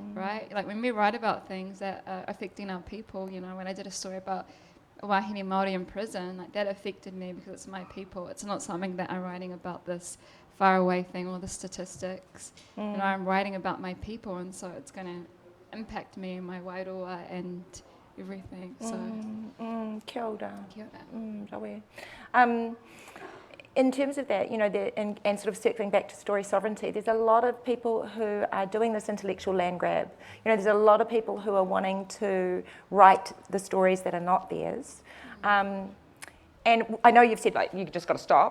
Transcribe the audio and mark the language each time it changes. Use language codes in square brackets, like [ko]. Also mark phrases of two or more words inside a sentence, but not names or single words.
[en] Like when we write about things that are affecting our people, when I did a story about [mi] wahine Māori [en] in prison, like that affected me because it's my people. It's not something that I'm writing about this faraway thing or the statistics. You know, I'm writing about my people, and so it's going to impact me and my wairoa and everything. So, [mi] Kia ora. kia ora. [en] Rawe. In terms of that, you know, and sort of circling back to story sovereignty, there's a lot of people who are doing this intellectual land grab. You know, there's a lot of people who are wanting to write the stories that are not theirs. And I know you've said, like, you just got to stop.